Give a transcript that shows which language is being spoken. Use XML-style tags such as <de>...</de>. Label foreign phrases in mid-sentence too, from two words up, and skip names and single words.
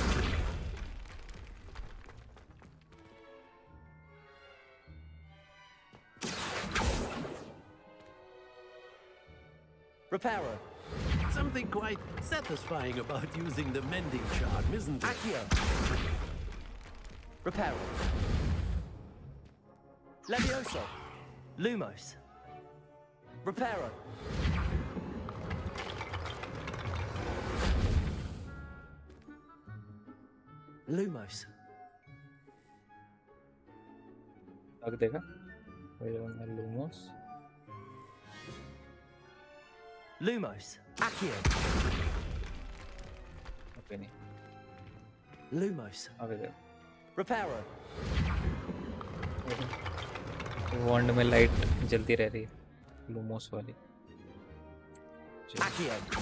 <en>Reparo. Something quite satisfying about using the mending charm, isn't it? Accio. Reparo. Levioso. Lumos. Reparo. Lumos.</en> <hi>लग देगा Lumos.</hi> <en>Lumos. Accio.</en> <hi>Okay, नहीं</hi> <en>Lumos.</en> <hi>आगे दे।</hi> <en>Reparo.</en> <hi>वॉन्ड में लाइट जलती रह रही है लूमोस वाली।</hi> <en>Accio.</en>